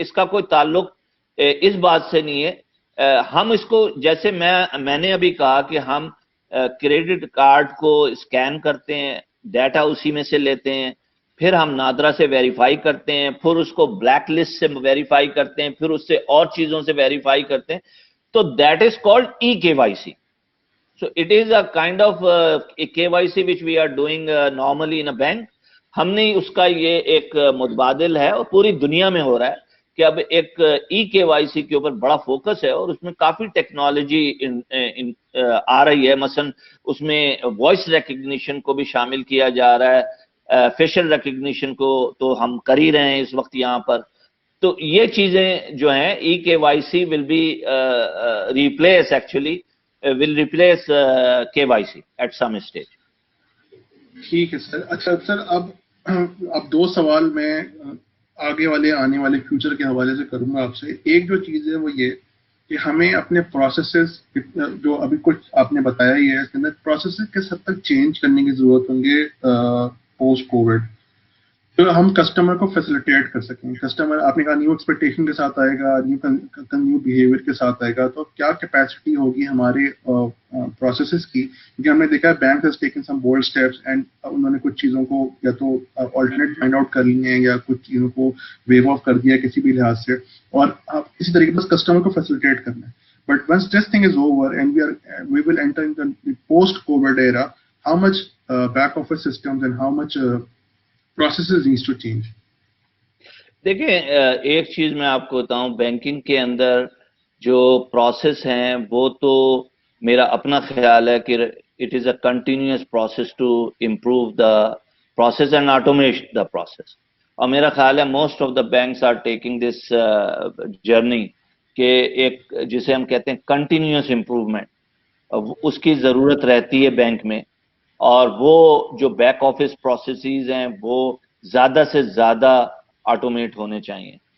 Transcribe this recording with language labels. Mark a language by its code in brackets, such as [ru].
[ur] اس کا کوئی تعلق اس بات سے نہیں ہے. ہم اس کو جیسے میں نے ابھی کہا کہ ہم کریڈٹ کارڈ کو اسکین کرتے ہیں, ڈیٹا اسی میں سے لیتے ہیں, پھر ہم نادرا سے ویریفائی کرتے ہیں, پھر اس کو بلیک لسٹ سے ویریفائی کرتے ہیں, پھر اس سے اور چیزوں سے ویریفائی کرتے ہیں. [en] تو that is called EKYC. So it is a kind of a KYC which we are doing normally in a bank. [ur] ہم نے اس کا یہ ایک متبادل ہے اور پوری دنیا میں ہو رہا ہے کہ اب ایک EKYC کے اوپر بڑا فوکس ہے اور اس میں کافی ٹیکنالوجی آ رہی ہے. مثلا اس میں وائس ریکگنیشن کو بھی شامل کیا جا رہا ہے, فیشل ریکگنیشن کو تو ہم کر ہی رہے ہیں اس وقت یہاں پر. تو یہ چیزیں جو ہیں [en] EKYC will be replace actually will replace KYC at some stage. [ur] ٹھیک ہے سر. اچھا سر, اب 2 سوال میں آگے والے آنے والے فیوچر کے حوالے سے کروں گا آپ سے. ایک جو چیز ہے وہ یہ کہ ہمیں اپنے پروسیسز جو ابھی کچھ آپ نے بتایا ہی ہے اس کے اندر پروسیسز کس حد تک چینج کرنے کی ضرورت ہوں گے پوسٹ کووڈ تو ہم کسٹمر کو فیسیلیٹیٹ کر سکیں. کسٹمر آپ نے کہا نیو ایکسپیکٹیشن کے ساتھ آئے گا, نیو بیہیویئر کے ساتھ آئے گا, تو کیا کیپیسٹی ہوگی ہمارے پروسیسز کی, کیونکہ ہم نے دیکھا [en] bank has taken some bold steps and [ur] انہوں نے کچھ چیزوں کو یا تو آلٹرنیٹ فائنڈ آؤٹ کر لی ہیں یا کچھ چیزوں کو ویو آف کر دیا کسی بھی لحاظ سے, اور اسی طریقے سے کسٹمر کو فیسیلیٹیٹ کرنا ہے. [en] But once this thing is over and we will enter in the post Covid era, how much back office systems and how much processes needs to change. [ur] دیکھیں ایک چیز میں آپ کو بتاؤں, بینکنگ کے اندر جو پروسیس ہیں وہ تو میرا اپنا خیال ہے کہ [en] It is a continuous process to improve the process and automate the process. [ur] اور میرا خیال ہے [en] most of the banks are taking this journey [ur] کہ ایک جسے ہم کہتے ہیں کنٹینیوس امپروومنٹ اس کی ضرورت رہتی ہے بینک میں. اور وہ جو بیک آفس پروسیسز ہیں وہ زیادہ سے زیادہ آٹومیٹ ہونے چاہیے.